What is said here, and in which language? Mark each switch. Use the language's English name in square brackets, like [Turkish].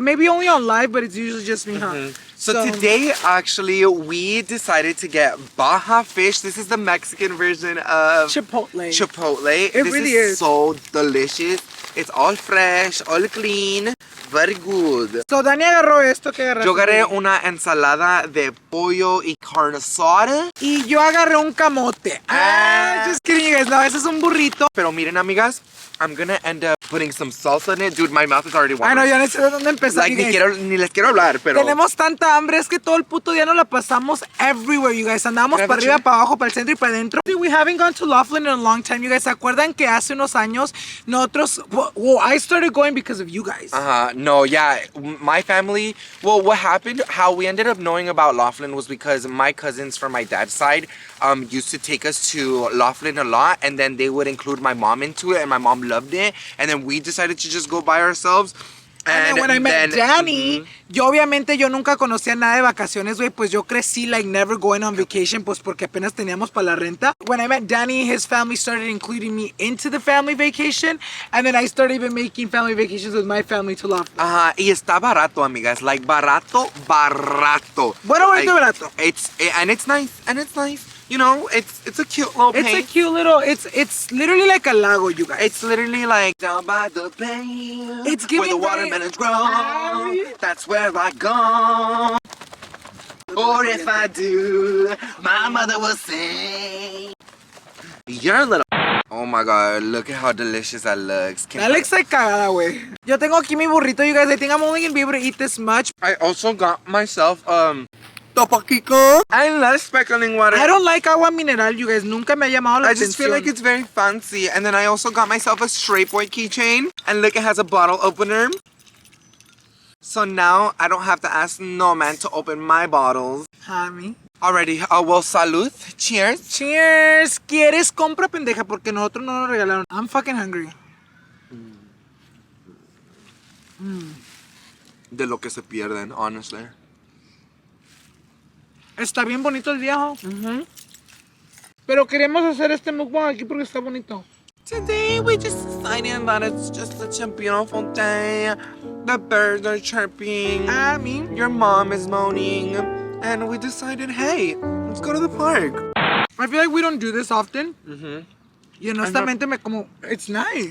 [English] Maybe only on live, but it's usually just me, huh? So today, actually, we decided to get Baja fish. This is the Mexican version of Chipotle. It really is so delicious. It's all fresh, all clean, very good. [Spanish] So Dani agarró esto, ¿qué agarraste? Yo agarré una ensalada de pollo y carne asada. Y yo agarré un camote. [English] Just kidding, you guys. [Spanish] No, ese es un burrito. Pero miren, amigas, [English] I'm gonna end up putting some salsa in it. Dude, my mouth is already watering. [Spanish] No, ya no sé de dónde empezar. Like, ni les quiero hablar, pero... Tenemos tanta hambre, es que todo el puto día nos la pasamos [English] everywhere, you guys. [Spanish] Andamos para arriba, para abajo, para el centro y para adentro. [English] We haven't gone to Laughlin in a long time, you guys. [Spanish] ¿Se acuerdan que hace unos años nosotros... [English] Well, I started going because of you guys. No, yeah. My family... Well, what happened, how we ended up knowing about Laughlin was because my cousins from my dad's side used to take us to Laughlin a lot, and then they would include my mom into it, and my mom loved it, and then we decided to just go by ourselves. And then when I met Danny, [Spanish] yo obviamente yo nunca conocía nada de vacaciones, güey, pues yo crecí [English] like never going on vacation, [Spanish] pues porque apenas teníamos para la renta. [English] When I met Danny, his family started including me into the family vacation, and then I started even making family vacations with my family to Laughlin. [Spanish] Y está barato, amigas, like barato. Bueno, barato. [English] It's nice. You know, it's a cute little place. It's a cute little, it's literally like a lago, you guys. It's literally like down by the bay. It's giving where the watermelons grow. That's where I go. Or if I do, my mother will say, you're a little... Oh my god, look at how delicious that looks. That looks like cagada, güey. [Spanish] Yo tengo aquí mi burrito, [English] you guys. I think I'm only gonna be able to eat this much. I also got myself, Topaquico and less sparkling water. I don't like agua mineral, you guys. [Spanish] Nunca me ha llamado la atención. [English] I just feel like it's very fancy. And then I also got myself a straight boy keychain. And look, it has a bottle opener. So now I don't have to ask no man to open my bottles. Honey. Alrighty, well, salud. Cheers. Cheers. [Spanish] ¿Quieres? Compra, pendeja, porque nosotros no nos regalaron. [English] I'm fucking hungry. [Spanish] De lo que se pierden, honestly. Está bien bonito el viejo. Pero queremos hacer este mukbang aquí porque está bonito. [English] Today we just decided that it's just such a beautiful day. The birds are chirping. I mean, your mom is moaning. And we decided, hey, let's go to the park. I feel like we don't do this often. [Spanish] Y honestamente [English] it's nice.